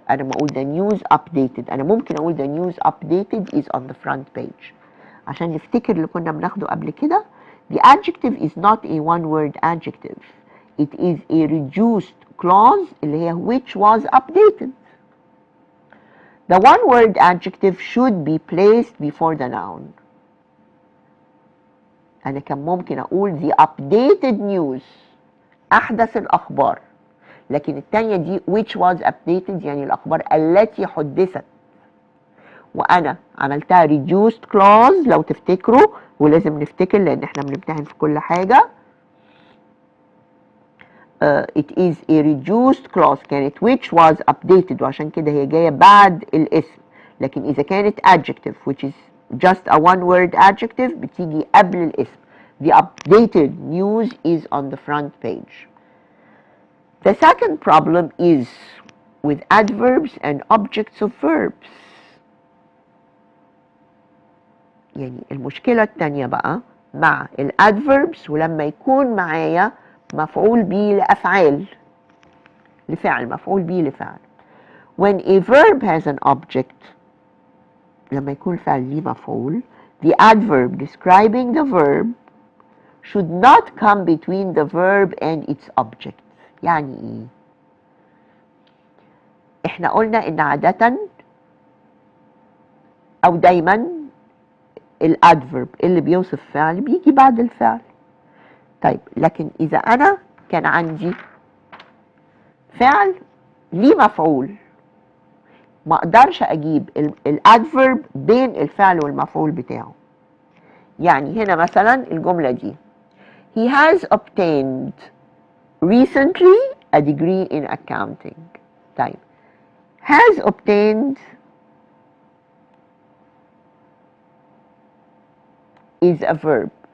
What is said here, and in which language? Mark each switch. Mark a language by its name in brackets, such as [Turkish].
[Arabic] أنا ما أقول [English] the news updated. [Arabic] أنا ممكن أقول [English] the news updated is on the front page. [Arabic] عشان نفتكر اللي كنا بناخده قبل كده. [English] The adjective is not a one word adjective. It is a reduced clause اللي هي which was updated. The one word adjective should be placed before the noun. [Arabic] أنا كان ممكن أقول [English] the updated news [Arabic] أحدث الأخبار، لكن التانية دي [English] which was updated [Arabic] يعني الأخبار التي حدثت، وأنا عملتها reduced clause لو تفتكروا، ولازم نفتكر لأن احنا بنمتحن في كل حاجة. [English] It is a reduced clause كانت which was updated [Arabic] وعشان كده هي جاية بعد الاسم، لكن إذا كانت [English] adjective which is just a one word adjective [Arabic] بتيجي قبل الاسم. [English] The updated news is on the front page. The second problem is with adverbs and objects of verbs. [Arabic] يعني المشكلة التانية بقى مع الادverbs ولما يكون معايا مفعول به لأفعال لفعل، مفعول به لفعل. [English] When a verb has an object [Arabic] لما يكون فعل ليه مفعول [English] the adverb describing the verb should not come between the verb and its object. [Arabic] يعني ايه؟ احنا قلنا ان عادة او دايما الادفرب اللي بيوصف فعل بيجي بعد الفعل. طيب لكن اذا انا كان عندي فعل ليه مفعول ما اقدرش اجيب الادفرب بين الفعل والمفعول بتاعه. يعني هنا مثلا الجملة دي [English] he has obtained recently a degree in accounting. طيب has obtained is a verb.